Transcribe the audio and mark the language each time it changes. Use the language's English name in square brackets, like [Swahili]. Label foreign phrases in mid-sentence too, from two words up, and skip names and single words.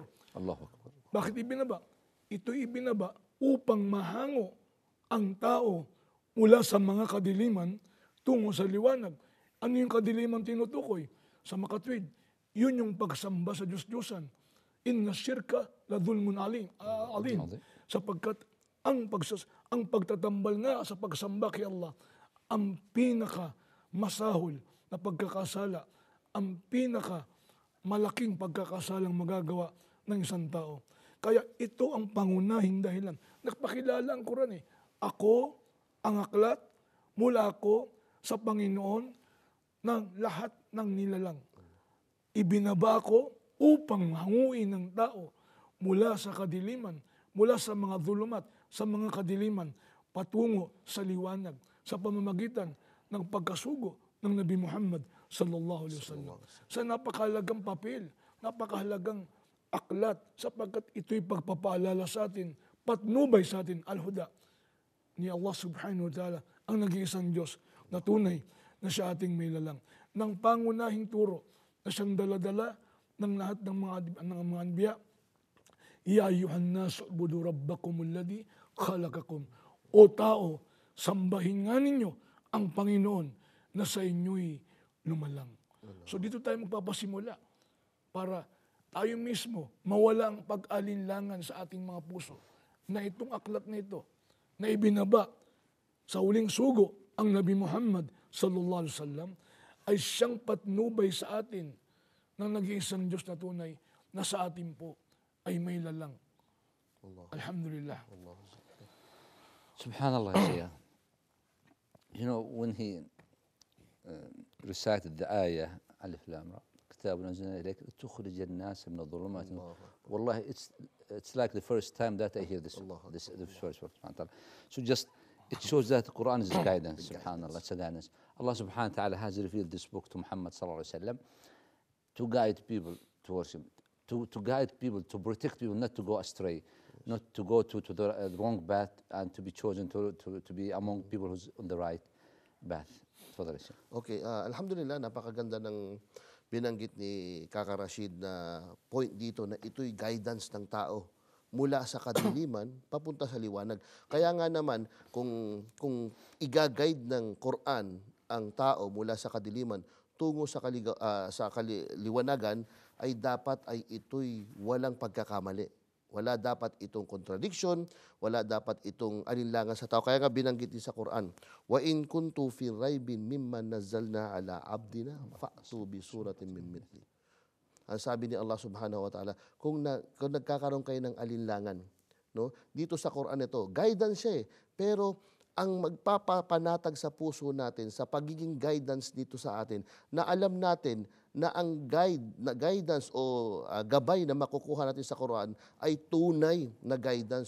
[Arabic] الله أكبر. [Filipino] Bakit ibinaba? Ito ibinaba upang mahango ang tao mula sa mga kadiliman tungo sa liwanag. Ano yung kadiliman tinutukoy? Sa makatwid, yun yung pagsamba sa Diyos-Diyosan. [Arabic] إن الشرك لظلم عظيم. [Filipino] Sapagkat ang pagtatambal nga sa pagsamba kay Allah, ang pinaka masahol na pagkakasala, ang pinaka malaking pagkakasalang magagawa ng isang tao. Kaya ito ang pangunahing dahilan. Nagpakilala ang Quran eh. Ako, ang aklat, mula ako sa Panginoon ng lahat ng nilalang. Ibinaba ko upang hanguin ng tao mula sa kadiliman, mula sa mga dhulumat, sa mga kadiliman, patungo sa liwanag, sa pamamagitan ng pagkasugo ng Nabi Muhammad [Arabic] صلى الله عليه وسلم. [Filipino] Sa napakahalagang papel, napakahalagang aklat, sapagkat ito'y pagpapaalala sa atin, patnubay sa atin, al-huda ni Allah [Arabic] سبحانه وتعالى, [Filipino] ang nag-iisang Diyos na tunay na siya ating may lalang. Ng pangunahing turo na siyang daladala ng lahat ng mga anbiya, [Arabic] يا أيها الناس اعبدوا ربكم الذي خلقكم. [Filipino] O tao, sambahin nga ninyo ang Panginoon na sa inyo'y lumalang. So dito tayo magpapasimula para tayo mismo mawala ang pag-alinlangan sa ating mga puso na itong aklat na ito na ibinaba sa huling sugo ang Nabi Muhammad [Arabic] صلى الله عليه وسلم [Filipino] ay siyang patnubay sa atin ng nag-iisang Diyos na tunay na sa atin po ay may lalang. Alhamdulillah. [English] Subhanallah, Shaykh. You know, when he recited the ayah, [Arabic] الر, كتاب أنزلنا إليك لتخرج الناس من الظلمات. [English] والله, it's like the first time that I hear this verse. So just, it shows that the Quran is guidance, subhanallah, it's a guidance. Allah [Arabic] سبحانه وتعالى [English] has revealed this book to Muhammad [Arabic] صلى الله عليه وسلم [English] to guide people towards him, to guide people, to protect people, not to go astray, not to go to the wrong path, and to be chosen to be among people who's on the right path. [Filipino] Okay, alhamdulillah, napakaganda ng binanggit ni Kaka Rashid na point dito na ito'y guidance ng tao mula sa kadiliman papunta sa liwanag. Kaya nga naman, kung i-guide ng Quran ang tao mula sa kadiliman tungo sa liwanagan ay dapat ay ito'y walang pagkakamali. Wala dapat itong contradiction, wala dapat itong alinlangan sa tao. Kaya nga binanggit din sa Quran, [Arabic] وإن كنتم في ريب مما نزلنا على عبدنا فأتوا بسورة من مثله. [Filipino] Ang sabi ni Allah [Arabic] سبحانه وتعالى, [Filipino] kung nagkakaroon kayo ng alinlangan, no? Dito sa Quran ito, guidance siya eh. Pero ang magpapapanatag sa puso natin, sa pagiging guidance dito sa atin, na alam natin na ang guidance o gabay na makukuha natin sa Quran ay tunay na guidance.